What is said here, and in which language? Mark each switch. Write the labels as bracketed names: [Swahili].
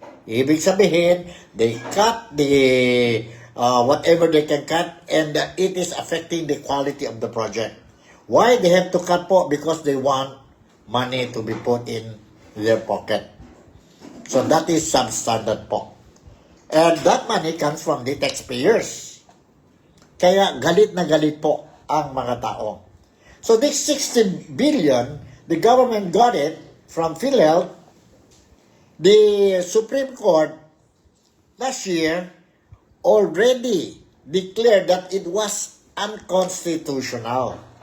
[Filipino] Ibig sabihin, [English] they cut the whatever they can cut and it is affecting the quality of the project. Why they have to cut po? Because they want money to be put in their pocket. So that is substandard po. And that money comes from the taxpayers. [Filipino] Kaya galit na galit po ang mga tao. [English] So this 60 billion, the government got it from PhilHealth. The Supreme Court last year already declared that it was unconstitutional.